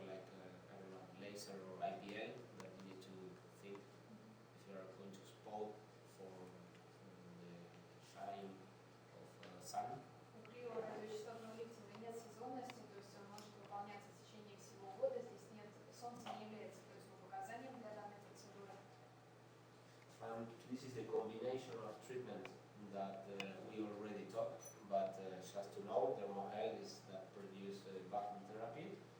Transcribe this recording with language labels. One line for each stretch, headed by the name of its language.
English: Like I don't know, laser or IPL that you need to think if you are going to expose for the shine of sun.
Russian: У КРИО радиочастотного лифтинга нет сезонности, то есть он может выполняться в течение всего года. Здесь нет, солнце не является противопоказанием для данной процедуры.
English: And this is the combination of treatments that we already talked, but just to know, thermohel is that produce vacuum therapy.